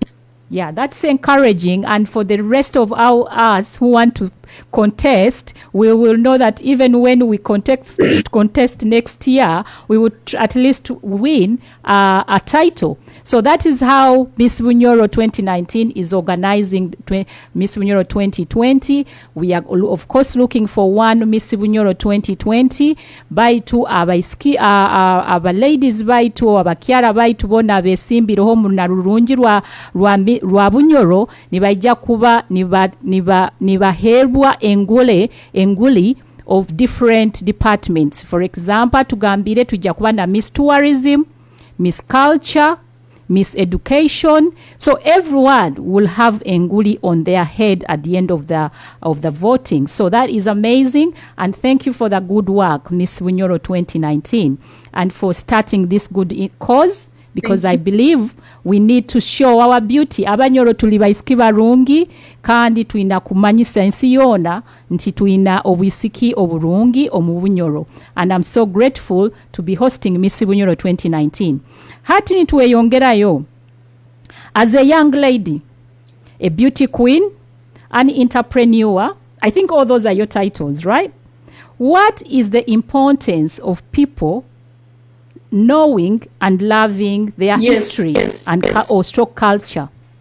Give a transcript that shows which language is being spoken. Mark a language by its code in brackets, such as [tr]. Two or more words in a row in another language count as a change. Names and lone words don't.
[en] Yeah, that's encouraging. And for the rest of us who want to contest, we will know that even when we contest next year, we would at least win a title. So that is how Miss Bunyoro 2019 is organizing Miss Bunyoro 2020. We are, of course, looking for one Miss Bunyoro 2020. [nyo] Baitu ladies baitu abakyala baitu bona besimbireho mu narurungi rwa Bunyoro nibaija kuba nibaherwa enguli [en] of different departments. For example, [nyo] tugambire tujja kuba na Miss Tourism, Miss Culture, Miss Education. [en] So everyone will have enguli on their head at the end of the voting. So that is amazing, and thank you for the good work, Miss Bunyoro 2019, and for starting this good cause. Because I believe we need to show our beauty. [nyo] Abanyoro tuli baisiki barungi kandi tuina kumanyisa ensi yona nti tuina obwisiki oburungi omu Bunyoro. [en] And I'm so grateful to be hosting Miss Bunyoro 2019. [nyo] Hati nituweyongerayo. [en] As a young lady, a beauty queen, an entrepreneur, I think all those are your titles, right? What is the importance of people knowing and loving their history or stroke culture?